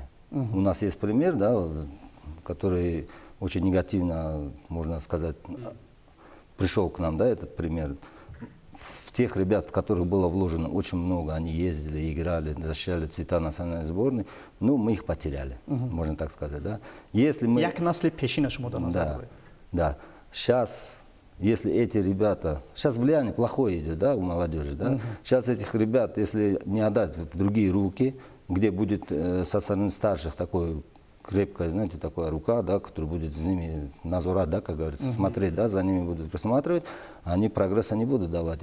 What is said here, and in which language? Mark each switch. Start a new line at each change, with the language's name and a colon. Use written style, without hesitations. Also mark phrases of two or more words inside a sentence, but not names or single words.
Russian: У нас есть пример, да, который очень негативно, можно сказать, пришел к нам, да, этот пример. В тех ребят, в которых было вложено очень много, они ездили, играли, защищали цвета национальной сборной, ну, мы их потеряли, можно так сказать, да. Если мы...
Tajik: Як насли пешина шумо назад?
Russian: Да. Сейчас, если эти ребята... Сейчас влияние плохое идет, да, у молодежи, да. Сейчас этих ребят, если не отдать в другие руки, где будет со стороны старших такой крепкая, знаете, такая рука, да, которая будет с ними назорать, да, как говорится, смотреть, да, за ними будут присматривать, они прогресса не будут давать.